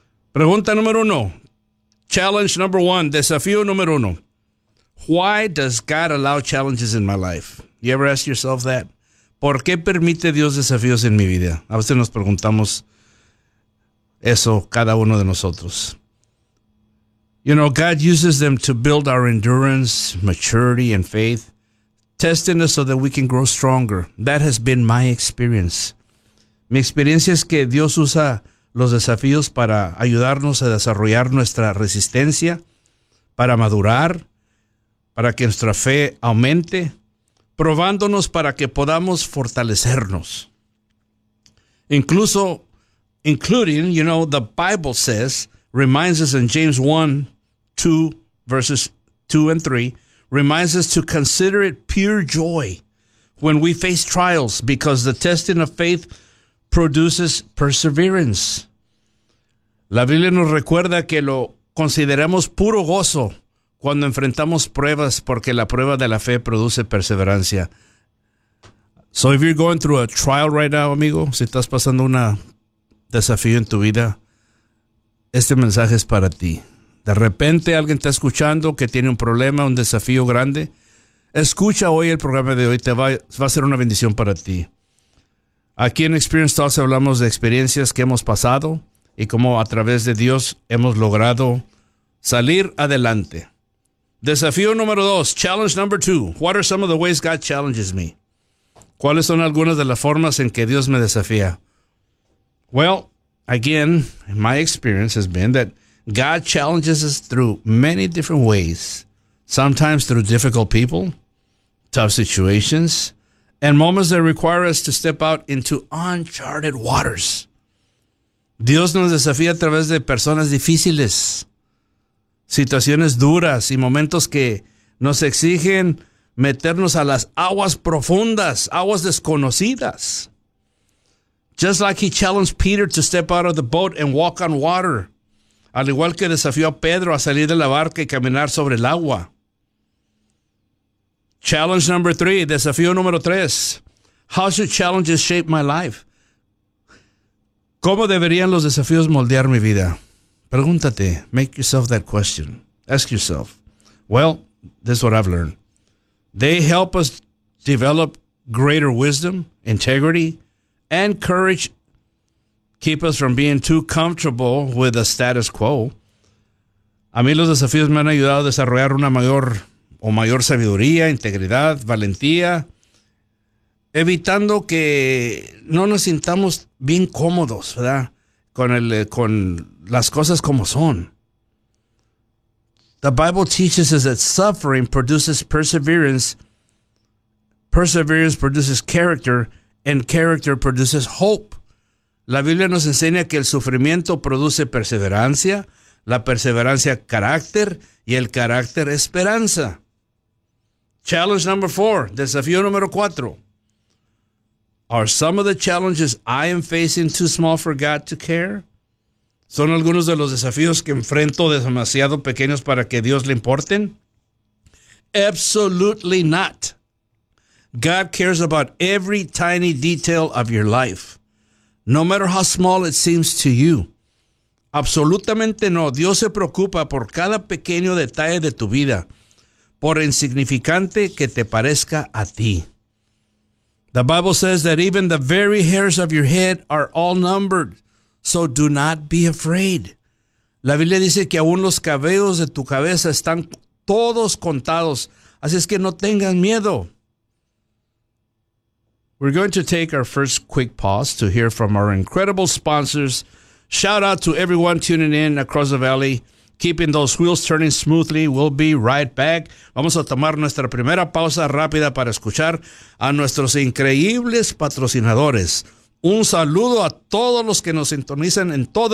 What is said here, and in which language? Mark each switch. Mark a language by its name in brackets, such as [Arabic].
[Spanish] Pregunta número uno. [English] Challenge number one, [Spanish] desafío número uno. [English] Why does God allow challenges in my life? You ever ask yourself that? [Spanish] ¿Por qué permite Dios desafíos en mi vida? A veces nos preguntamos eso cada uno de nosotros. [English] You know, God uses them to build our endurance, maturity, and faith, testing us so that we can grow stronger. That has been my experience. [Spanish] Mi experiencia es que Dios usa los desafíos para ayudarnos a desarrollar nuestra resistencia, para madurar, para que nuestra fe aumente, probándonos para que podamos fortalecernos. Incluso, [English] including, you know, the Bible says, reminds us in James 1, 2, verses 2 and 3, reminds us to consider it pure joy when we face trials, because the testing of faith produces perseverance. [Spanish] La Biblia nos recuerda que lo consideramos puro gozo cuando enfrentamos pruebas, porque la prueba de la fe produce perseverancia. [English] So if you're going through a trial right now, [Spanish] amigo, si estás pasando un desafío en tu vida, este mensaje es para ti. De repente alguien está escuchando que tiene un problema, un desafío grande. Escucha hoy el programa de hoy, va a ser una bendición para ti. Aquí en Experience Talks hablamos de experiencias que hemos pasado y cómo a través de Dios hemos logrado salir adelante. Desafío número dos, [English] challenge number two. What are some of the ways God challenges me? [Spanish] ¿Cuáles son algunas de las formas en que Dios me desafía? [English] Well, again, my experience has been that God challenges us through many different ways, sometimes through difficult people, tough situations, and moments that require us to step out into uncharted waters. [Spanish] Dios nos desafía a través de personas difíciles, situaciones duras y momentos que nos exigen meternos a las aguas profundas, aguas desconocidas. [English] Just like he challenged Peter to step out of the boat and walk on water. [Spanish] Al igual que desafió a Pedro a salir de la barca y caminar sobre el agua. [English] Challenge number three, [Spanish] desafío número tres. [English] How should challenges shape my life? [Spanish] ¿Cómo deberían los desafíos moldear mi vida? Pregúntate, [English] make yourself that question. Ask yourself. Well, this is what I've learned. They help us develop greater wisdom, integrity, and courage, keep us from being too comfortable with the status quo. [Spanish] A mí los desafíos me han ayudado a desarrollar una mayor o mayor sabiduría, integridad, valentía, evitando que no nos sintamos bien cómodos, ¿verdad? Con las cosas como son. [English] The Bible teaches us that suffering produces perseverance. Perseverance produces character, and character produces hope. [Spanish] La Biblia nos enseña que el sufrimiento produce perseverancia, la perseverancia carácter, y el carácter esperanza. [English] Challenge number four, [Spanish] desafío número cuatro. [English] Are some of the challenges I am facing too small for God to care? [Spanish] ¿Son algunos de los desafíos que enfrento demasiado pequeños para que Dios le importen? [English] Absolutely not. God cares about every tiny detail of your life, no matter how small it seems to you. [Spanish] Absolutamente no. Dios se preocupa por cada pequeño detalle de tu vida, por insignificante que te parezca a ti. [English] The Bible says that even the very hairs of your head are all numbered. So do not be afraid. [Spanish] La Biblia dice que aún los cabellos de tu cabeza están todos contados. Así es que no tengas miedo. [English] We're going to take our first quick pause to hear from our incredible sponsors. Shout out to everyone tuning in across the valley. Keeping those wheels turning smoothly. We'll be right back. [Spanish] Vamos a tomar nuestra primera pausa rápida para escuchar a nuestros increíbles patrocinadores. Un saludo a todos los que nos sintonizan en todo el